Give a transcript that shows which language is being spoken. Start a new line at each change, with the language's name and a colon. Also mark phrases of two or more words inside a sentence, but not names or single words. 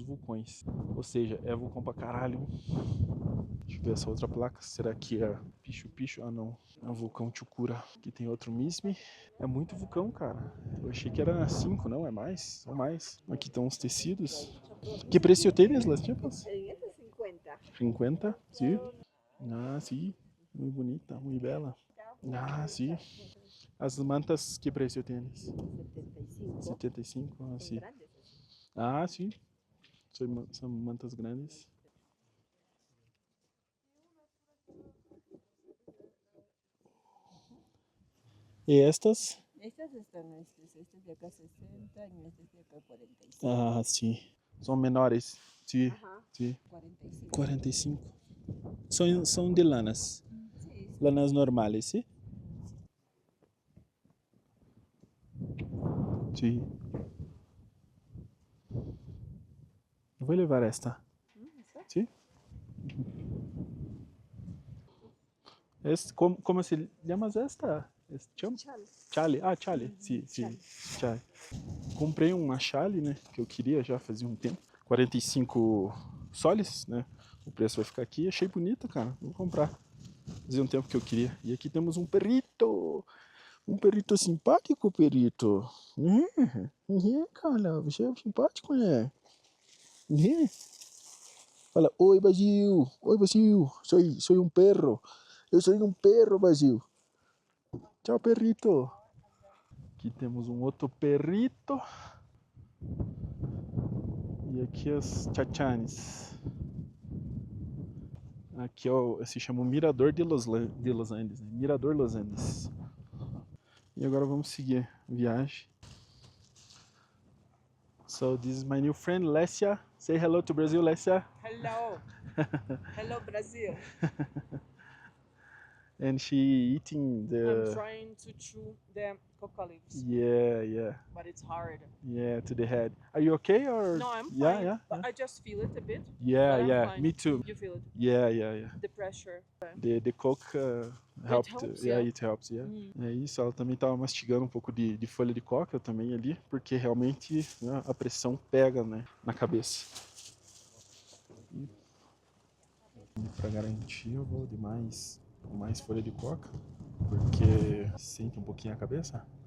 Portuguese: Todos os vulcões. Ou seja, é vulcão pra caralho. Deixa Deixa eu ver essa outra placa. Será que é Pichu Pichu? Ah, não. É o vulcão Chucura. Aqui tem outro Mismi. É muito vulcão, cara. Eu achei que era 5, não, é mais. São mais. Aqui estão os tecidos. Que preço
Spanish: tienes las chapas?
Portuguese: 550. 50, sim. Ah, sim. Muito bonita, muito bela. Ah, sim. As mantas, que preço tienes? 75. 75, ah,
Spanish: Son
Portuguese: sim.
Spanish: grandes.
Portuguese: Ah, sim. São mantas grandes. E estas?
Spanish: Estas están este de acá 60 y este de acá 45.
Portuguese: Ah, sim. São menores. Sim,
Spanish: Ajá.
Portuguese: sim. 45. 45. São de lanas.
Spanish: Sí, sí.
Portuguese: Lanas normais, sim? Sim. Vou levar esta.
Spanish: ¿Está?
Portuguese: Sim?
Spanish: Como se llama esta? Chama? Chal.
Portuguese: Chale. Ah, chale. Sim, sim. Chale. Comprei uma chale, né? Que eu queria já fazia um tempo. 45 soles, né? O preço vai ficar aqui. Achei bonita, cara. Vou comprar. Fazia um tempo que eu queria. E aqui temos um perrito. Um perrito simpático, perrito. Cara, você é simpático, né? Fala, oi, Basil. Oi, Basil.
Spanish: Soy um perro.
Portuguese: Eu sou um perro, Basil. Tchau, perrito. Aqui temos um outro perrito. E aqui os chachanes. Aqui se chama o Mirador de Los Andes, né? Mirador Los Andes. E agora vamos seguir a viagem.
English: So this is my new friend Lesia. Say hello to Brazil, Lesia. Hello. Hello, Brazil. And she eating I'm trying to chew the coca leaves, yeah, but it's hard. to the head. Are you okay or? No, I'm Yeah, fine. yeah, But I just feel it a bit. yeah, but I'm yeah. fine. Me too. You feel it? Yeah. The pressure. The coke helped. helps, yeah, yeah. it helps, yeah. Mm.
Portuguese: É isso, ela também estava mastigando um pouco de folha de coca também ali, porque realmente, né, a pressão pega, né, na cabeça. E para garantir eu vou de mais folha de coca, porque sente um pouquinho a cabeça.